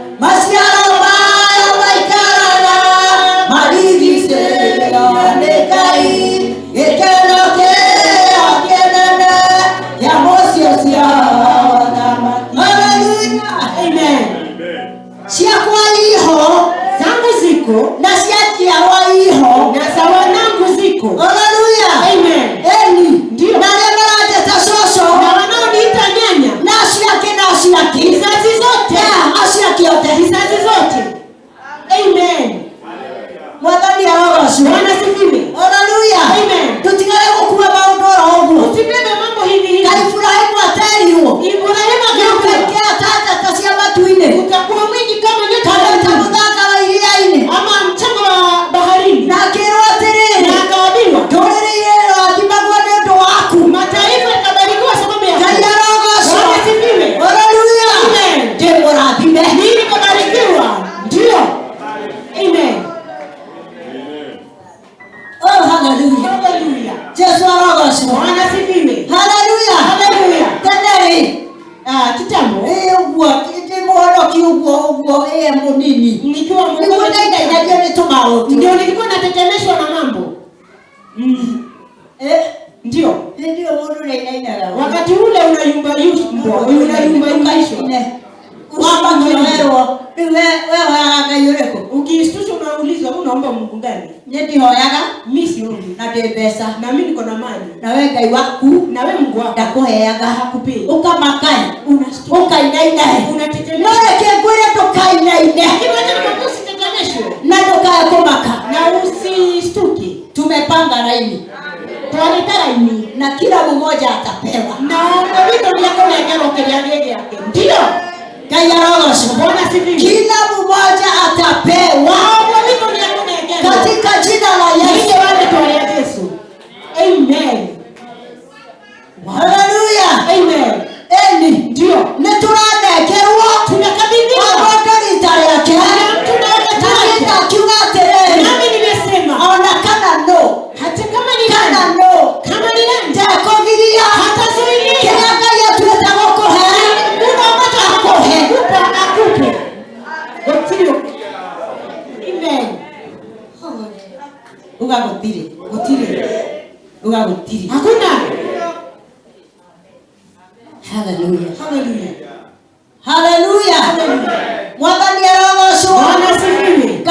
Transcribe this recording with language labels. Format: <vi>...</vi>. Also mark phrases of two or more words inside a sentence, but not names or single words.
<ki>Maciaro mayo maikaraga marigicĩirio nĩ Ngai. Gĩkeno kĩo kĩnene nyamũ cio cia wathamaki. Hallelujah. Amen. Ciakwa iho</ki> <sw>Zangu ziko</sw> <ki>na ciajiarwa iho</ki> <sw>na za wanangu ziko. Hallelujah. Amen.</sw> <ki>Eni</ki> <sw>Ndio.</sw> <ki>na arĩa marandeta coco</ki> <sw>Na wanaoniita nyanya.</sw> <ki>na aciaki</ki> <sw>Vizazi zote.</sw> <ki>aciaki othe</ki> <sw>Vizazi zote. Amen.</sw> <ki>Mwathani arogoco.</ki> <sw>Wanasifiwe. Hallelujah. Amen.</sw> <ki>Tutigage gũkua maũndũ oro ũguo.</ki> <sw>Usibebe mambo hivi hivi.</sw> <ki>Ngai Ibrahimu aterirwo</ki> <sw>Ibrahimu akaambiwa</sw> <ki>nĩũkaingĩra ta njata cia matu-inĩ</ki> <sw>utakuwa mwingi kama nyota</sw> <ki>kana ta ya mũthanga wa iria-inĩ.</ki> <sw>ama mchanga wa baharini.</sw> <ki>Na akĩĩrwo atĩrĩrĩ,</ki> <sw>Na akaambiwa</sw> <ki>ndũrĩrĩ irathimagwo nĩ ũndũ waku.</ki> <sw>mataifa yatabarikiwa sababu ya</sw> <ki>Ngai arogoco.</ki> <sw>Wanasifiwe. Hallelujah. Amen.</sw> <ki>Ndĩmũrathime.</ki> <sw>Mimi kubarikiwa. Ndio. Amen. Oh, hallelujah. Hallelujah.</sw> <ki>Jesu arogoco.</ki> <sw>Wanasifiwe. Hallelujah. Hallelujah.</sw> <ki>Tene</ki> <sw>Kitambo</sw> <ki>ũguo ndĩ mũhonoki ũguo mũnini</ki> <sw>nikiwa</sw> <ki>nĩguo ndainainagio nĩ tũmaũndũ.</ki> <sw>ndio nilikuwa natetemeshwa na mambo. Ndio.</sw> <ki>Ndio mũndũ ndainainaga.</ki> <sw>Wakati ule unayumbayumbishwa.</sw> <ki>Wambakĩoerwo rĩu we hoyaga Ngai ũrĩkũ?</ki> <sw>Ukistushwa unaulizwa unaomba Mungu gani?</sw> <ki>Niĩ ndihoyaga</ki> <sw>Mimi siombi.</sw> <ki>na ndĩ mbeca.</ki> <sw>Na mimi niko na mali.</sw> <ki>Na we Ngai waku</ki> <sw>Na wewe Mungu wako</sw> <ki>ndakũheaga</ki> <sw>hakupei.</sw> <ki>ũkamakae</ki> <sw>Unashtuka.</sw> <ki>ũkainainae.</ki> <sw>Unatetemeshwa.</sw> <ki>No reke ngwĩre ndũkainaine</ki> <sw>Kiwaje nikwambia usitetemeshwe.</sw> <ki>na ndũkae kũmaka.</ki> <sw>Na usistuke. Tumepanga laini Tualeta laini. na kila mmoja atapewa. Na vitu vyako naegero kile yake. Ndio.</sw> <ki>Ngai arogoco.</ki> <sw>Bwana sifiwe. Kila mmoja atapewa katika jina la Yesu. Amen. Hallelujah. Amen.</sw> <ki>Eni</ki> <sw>Ndio.</sw> <ki>nĩtũranekerwo</ki> <sw>Tunakabidhiwa.</sw> <ki>agwaka rita rĩake. Nĩgetha akiuga atĩrĩrĩ,</ki> <sw>Nami nimesema</sw> <ki>ona kana no</ki> <sw>hata kama ni</sw> <ki>kana</ki> <sw>nani,</sw> <ki>no</ki> <sw>kama ni nani,</sw> <ki>ndekũgiria</ki> <sw>hatazuilia.</sw> <ki>kĩrĩa Ngai atuĩte gũkũhe</ki> <sw>Mungu ambacho</sw> <ki>akũhe.</ki> <sw>akupe. Ndio. Amen.</sw> <ki>uga gũtirĩ.</ki> <sw>Hakuna. Hallelujah. Hallelujah.</sw> <ki>Hallelujah. Mwathani arogocwo.</ki> <sw>Bwana sifiwe.</sw>